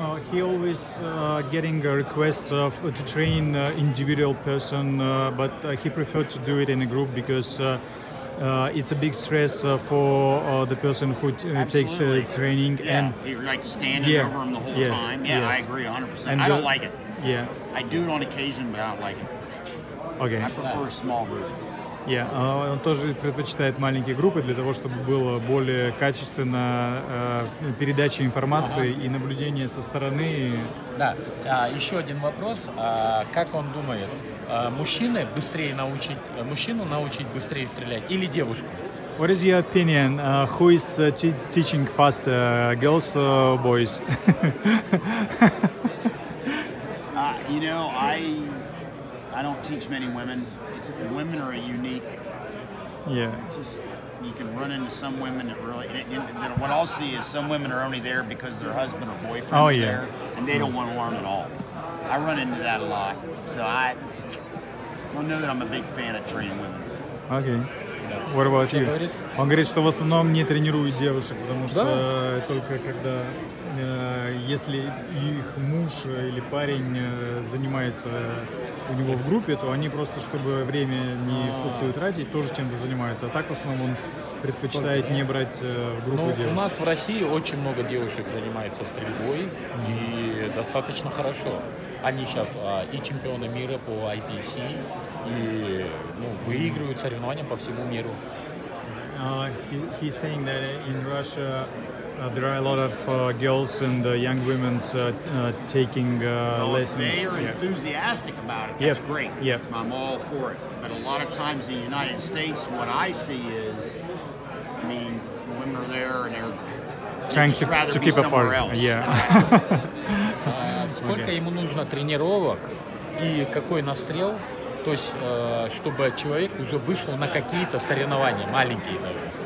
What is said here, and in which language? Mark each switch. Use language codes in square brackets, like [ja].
[en] He always getting requests to train individual person, but he preferred to do it in a group because it's a big stress for the person who takes training. Yeah, and you're like standing over him the whole time. Yeah, I agree 100%. And I don't like it. Yeah, I do it on occasion, but I don't like it. Okay. I prefer a small group. [ru] Он тоже предпочитает маленькие группы для того, чтобы было более качественно передача информации и наблюдение со стороны. Да, еще один вопрос. Как он думает, мужчину научить быстрее стрелять или девушку? [en] What is your opinion? Who is teaching faster, girls or boys? You know, I don't teach many women. Women are unique. Yeah. It's just, you can run into some women that really. What I'll see is some women are only there because their husband or boyfriend is there, and they don't want to learn at all. I run into that a lot, so I don't know that I'm a big fan of training women. Okay. What about you? [ru] Он говорит, что в основном не тренирует девушек, потому что только когда, если их муж или парень занимается у него в группе, то они просто, чтобы время не впустую тратить, тоже чем-то занимаются. А так в основном он предпочитает не брать в группу девушек. У нас в России очень много девушек занимается стрельбой и достаточно хорошо. Они сейчас и чемпионы мира по IPC, и выигрывают соревнования по всему миру. [en] He's saying that in Russia there are a lot of girls and young women taking lessons. If they are enthusiastic about it, that's great. Yep. I'm all for it. But a lot of times in the United States, what I see is, I mean, women are there and they're trying just rather to be keep somewhere apart. else. Yeah. [ru] Сколько ему нужно тренировок и какой настрел, то есть, чтобы человек уже вышел на какие-то соревнования, маленькие даже.